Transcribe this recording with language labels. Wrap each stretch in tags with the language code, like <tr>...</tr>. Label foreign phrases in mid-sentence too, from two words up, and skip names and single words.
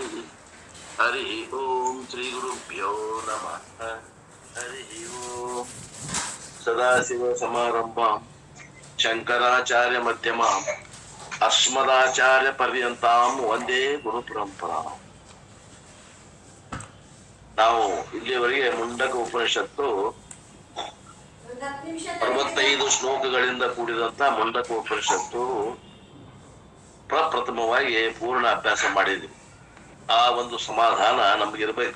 <sa>हरि ओम श्री गुरुभ्यो नमः। हरि ओम। सदाशिव समारंभां शंकराचार्य मध्यमां अस्मदाचार्य पर्यंतां ವಂದೇ ಗುರು ಪರಂಪರಾ.</sa> <kn>ನಾವು ಇಲ್ಲಿಯವರೆಗೆ ಮುಂಡಕ ಉಪನಿಷತ್ತು 65 ಶ್ಲೋಕಗಳಿಂದ ಕೂಡಿದಂತ ಮುಂಡಕ ಉಪನಿಷತ್ತು ಪ್ರಪ್ರಥಮವಾಗಿ ಪೂರ್ಣ ಅಭ್ಯಾಸ ಮಾಡಿದ್ವಿ. ಆ ಒಂದು ಸಮಾಧಾನ ನಮಗಿರ್ಬೇಕು.</kn>